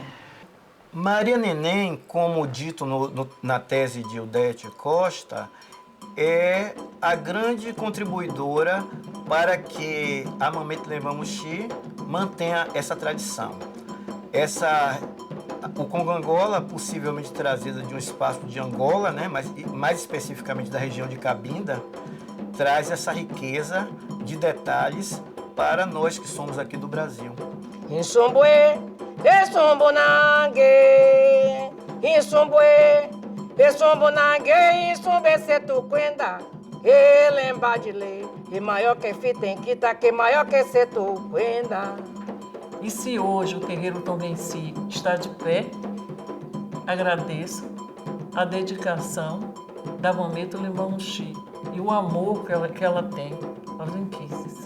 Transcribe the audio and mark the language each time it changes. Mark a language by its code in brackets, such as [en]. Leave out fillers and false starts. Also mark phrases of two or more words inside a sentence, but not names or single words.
[pt] Maria Neném, como dito na tese de Ildete Costa, é a grande contribuidora para que a Mameto Lembamuxi mantenha essa tradição. O Congo Angola, possivelmente trazida de um espaço de Angola, né, mas mais especificamente da região de Cabinda, traz essa riqueza de detalhes para nós que somos aqui do Brasil. [kmb] Insumbue, insumbunangue, insumbue, insumbunangue, insumbe setuquenda, elembadile, [pt] e maior que fitenquita, que maior que setuquenda. E se hoje o terreiro Tom Benci está de pé, agradeço a dedicação da Mameto Lembamuxi e o amor que ela tem aos inquices.